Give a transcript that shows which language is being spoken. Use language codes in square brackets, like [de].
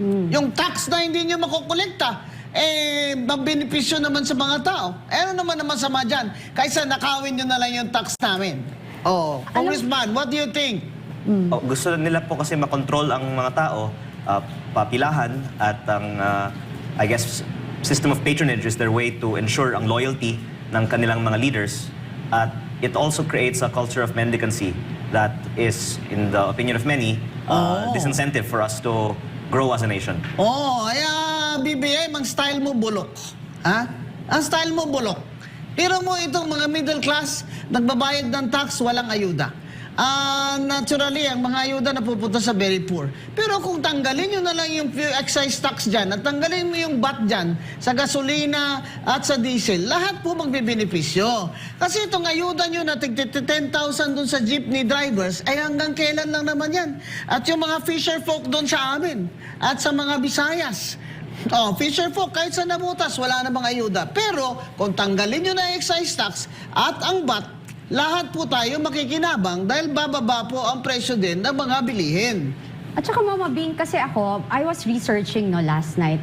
[tl] Yung tax na hindi nyo makukolekta, mabenepisyo naman sa mga tao. Ano naman ang masama dyan? Kaysa nakawin nyo na lang yung tax namin. [en] Congressman, what do you think? [tl] Gusto nila po kasi makontrol ang mga tao, papilahan, at ang, [en] I guess, system of patronage is their way to ensure [tl] ang loyalty ng kanilang mga leaders. [en] At it also creates a culture of mendicancy that is, in the opinion of many, disincentive for us to grow as a nation. [tl] Kaya BBM, ang style mo bulok. Ha? Ang style mo bulok. Pero mo itong mga middle class, nagbabayad ng tax, walang ayuda. Naturally, ang mga ayuda na pupunta sa very poor. Pero kung tanggalin nyo na lang yung excise tax dyan at tanggalin mo yung VAT dyan sa gasolina at sa diesel, lahat po magbibenepisyo. Kasi itong ayuda nyo na 10,000 doon sa jeepney drivers, ay hanggang kailan lang naman yan. At yung mga fisher folk doon sa amin at sa mga Visayas, fisher folk, kahit sa nabutas, wala namang ayuda. Pero kung tanggalin nyo na excise tax at ang VAT, lahat po tayo makikinabang dahil bababa po ang presyo din ng mga bilihin. At saka Mama Bing, kasi ako, [en] I was researching last night.